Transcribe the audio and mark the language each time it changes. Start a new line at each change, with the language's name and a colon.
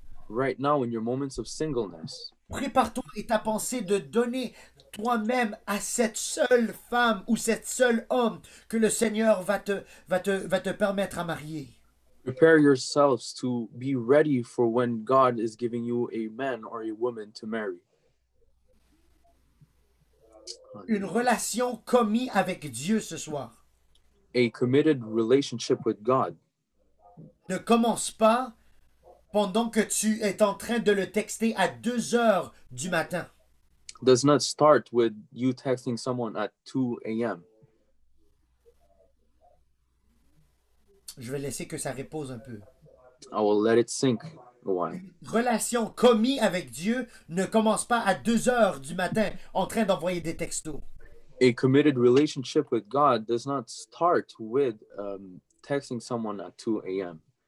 English: Right now, in your moments of singleness,
French: prépare-toi et ta pensée de donner toi-même à cette seule femme ou cette seule homme que le Seigneur va te permettre à marier.
English: prepare yourselves to be ready for when God is giving you a man or a woman to marry.
French: Une relation commise avec Dieu ce soir.
English: A committed relationship with God
French: Ne commence pas pendant que tu es en train de le texter à 2 heures du matin.
English: does not start with you texting someone at 2 a.m.
French: Je vais laisser que ça repose un peu.
English: I will let it sink a while.
French: Relation commise avec Dieu ne commence pas à 2 heures du matin en train d'envoyer des textos.
English: A committed relationship with God does not start with texting someone at 2 a.m.